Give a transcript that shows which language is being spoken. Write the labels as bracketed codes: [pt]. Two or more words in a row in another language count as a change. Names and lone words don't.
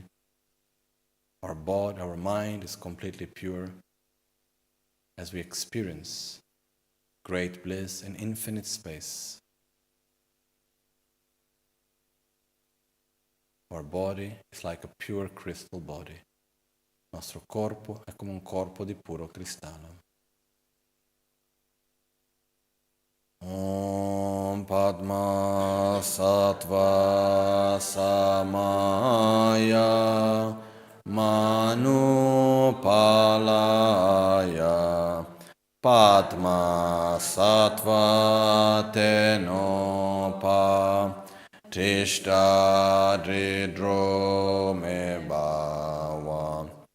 [en] Our body, our mind is completely pure as we experience great bliss and infinite space. Our body is like a pure crystal body. [it] Il nostro corpo è come un corpo di puro cristallo. [sa] Om Padma Sattva Samaya Manupalaya Padma Sattva Tenopa Tishta Dridro Me Bhava